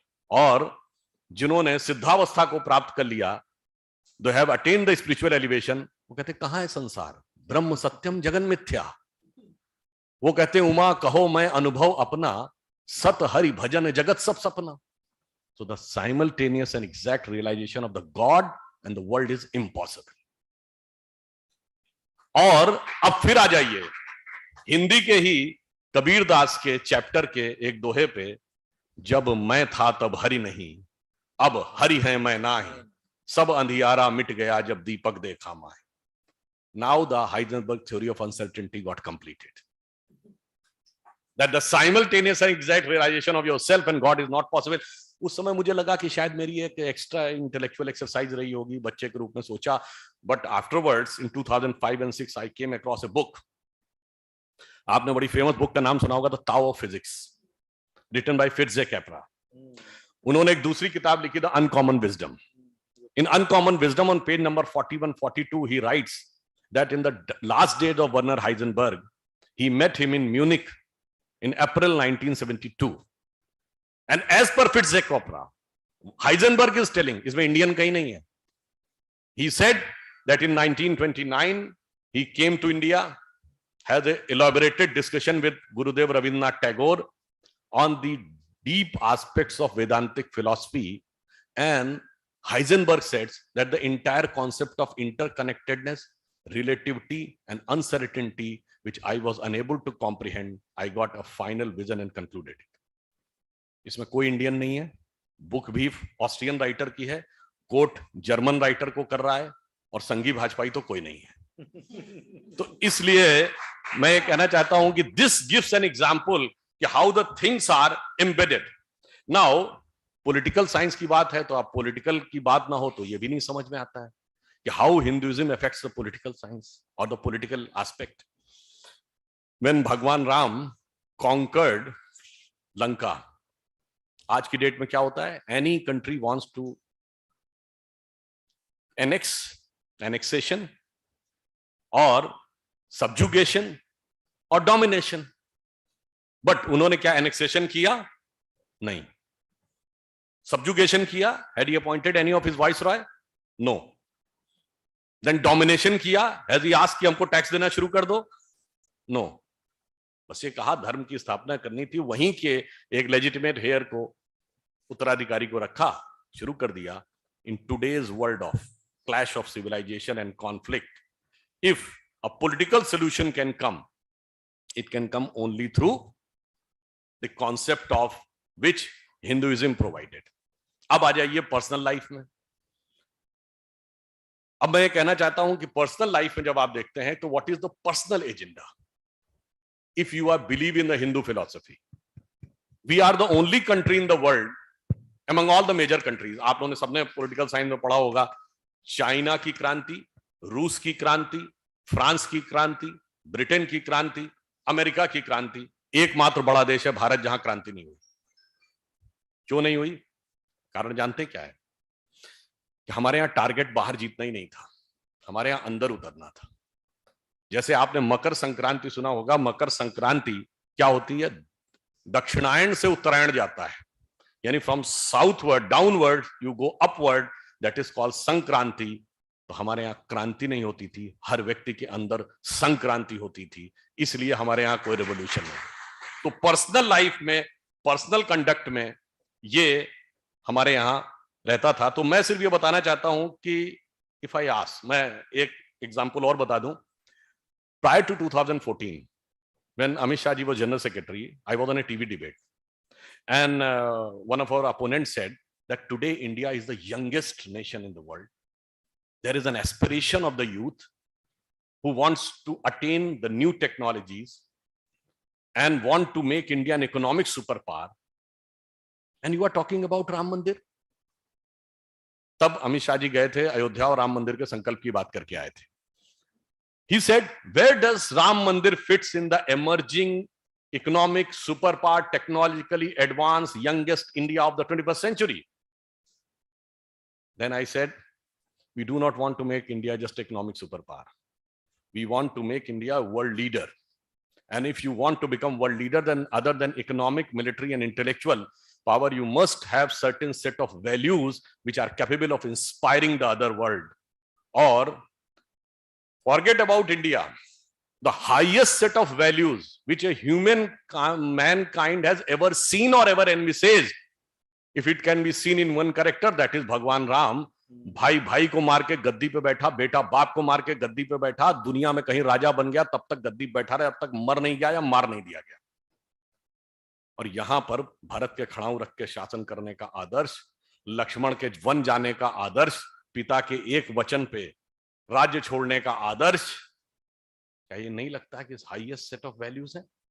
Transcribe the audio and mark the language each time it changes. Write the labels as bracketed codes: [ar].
[hi] और जिन्होंने सिद्धावस्था को प्राप्त कर लिया, [en] they have attend the spiritual elevation, [hi] वो कहते कहां है संसार, ब्रह्म सत्यम जगन मिथ्या। वो कहते उमा कहो मैं अनुभव अपना, सत हरि भजन जगत सब सपना। [en] So the simultaneous and exact realization of the God and the world is impossible. [hi] और अब फिर आ जाइए हिंदी के ही कबीर दास के चैप्टर के एक दोहे पे, जब मैं था तब हरि नहीं, अब हरि है मैं नाही, सब अंधियारा मिट गया जब दीपक देखा माए। [en] Now the Heisenberg theory of uncertainty got completed. That the simultaneous and exact realization of yourself and God is not possible. [hi] उस समय मुझे लगा कि शायद मेरी एक [en] extra intellectual exercise [hi] रही होगी, बच्चे के रूप में सोचा। [en] But afterwards in 2005 and 6 I came across a book. [hi] आपने बड़ी फेमस बुक का नाम सुना होगा, the Tao of physics, written by फिट्जे कैपरा। उन्होंने एक दूसरी किताब लिखी, [en] The uncommon wisdom. In uncommon wisdom on page number 41-42 he writes that in the last days of Werner Heisenberg, he met him in Munich in April 1972. And as per Fitzgerald Capra, Heisenberg is telling, [hi] इसमें Indian कहीं नहीं है, [en] he said that in 1929 he came to India, had an elaborated discussion with Gurudev Rabindranath Tagore on the deep aspects of Vedantic philosophy, and Heisenberg says that the entire concept of interconnectedness, relativity and uncertainty, which I was unable to comprehend, I got a final vision and concluded it. [hi] इसमें कोई Indian नहीं है, book भी Austrian writer की है, coat German writer को कर रहा है, और संघी भाजपाई तो कोई नहीं है। तो इसलिए मैं कहना चाहता हूं कि [en] This gives an example कि how the things are embedded. [hi] Now political science की बात है, तो आप पॉलिटिकल की बात ना हो तो ये भी नहीं समझ में आता है कि [en] How Hinduism affects the political science और the political aspect. When Bhagwan Ram conquered Lanka, [hi] आज की डेट में क्या होता है, [en] any country wants to annexation [hi] और subjugation और domination, बट उन्होंने क्या annexation किया? नहीं। subjugation किया? [en] Had he appointed any of his viceroy? No. Then domination किया? Has he asked [hi] कि हमको टैक्स देना शुरू कर दो? [en] No. [hi] बस ये कहा धर्म की स्थापना करनी थी, वहीं के एक लेजिटिमेट हेयर को, उत्तराधिकारी को रखा, शुरू कर दिया। [en] In today's world of clash of civilization and conflict, if a political solution can come, it can come only through the concept of which Hinduism provided. [hi] अब आ जाइए पर्सनल लाइफ में। अब मैं कहना चाहता हूं कि पर्सनल लाइफ में जब आप देखते हैं तो [en] What is the personal agenda? If you are believe in the Hindu philosophy, we are the only country in the world among all the major countries. [hi] आप लोगों ने सबने पॉलिटिकल साइंस में पढ़ा होगा, चाइना की क्रांति, रूस की क्रांति, फ्रांस की क्रांति, ब्रिटेन की क्रांति, अमेरिका की क्रांति, एकमात्र बड़ा देश है भारत जहां क्रांति नहीं हुई। क्यों नहीं हुई? कारण जानते क्या है? कि हमारे यहां टारगेट बाहर जीतना ही नहीं था, हमारे यहां अंदर उतरना था। जैसे आपने मकर संक्रांति सुना होगा, मकर संक्रांति क्या होती है? दक्षिणायन से उत्तरायण जाता है, यानी [en] From southward downward you go upward, that is called Sankranti. [hi] तो हमारे यहाँ क्रांति नहीं होती थी, हर व्यक्ति के अंदर संक्रांति होती थी, इसलिए हमारे यहाँ कोई रेवोल्यूशन नहीं। तो पर्सनल लाइफ में, पर्सनल कंडक्ट में ये हमारे यहाँ रहता था। तो मैं सिर्फ ये बताना चाहता हूं कि [en] if I ask, [hi] मैं एक एग्जांपल और बता दूं। [en] Prior to 2014, when Amit Shah ji was General Secretary, I was on a TV debate, and one of our opponents said that today India is the youngest nation in the world. There is an aspiration of the youth who wants to attain the new technologies and want to make India an economic superpower. And you are talking about Ram Mandir? [hi] तब अमित शाह जी गए थे अयोध्या और राम मंदिर के संकल्प की बात करके आए थे। [en] He said, where does Ram Mandir fits in the emerging economic superpower, technologically advanced, youngest India of the 21st century. Then I said, we do not want to make India just economic superpower. We want to make India a world leader. And if you want to become world leader, then other than economic, military, and intellectual power, you must have certain set of values which are capable of inspiring the other world. Or forget about India. The highest set of values which a mankind has ever seen or ever envisaged, if it can be seen in one character, that is Bhagwan Ram. [hi] भाई भाई को मार के गद्दी पे बैठा, बेटा बाप को मार के गद्दी पे बैठा, दुनिया में कहीं राजा बन गया, तब तक गद्दी पे बैठा रहा, अब तक मर नहीं गया या मार नहीं दिया गया। और यहां पर भरत के खड़ाऊ रख के शासन करने का आदर्श, लक्ष्मण के वन जाने का आदर्श, पिता के एक वचन पे राज्य छोड़ने का आदर्श, क्या ये नहीं लगता है कि [en] highest set of values [hi] है?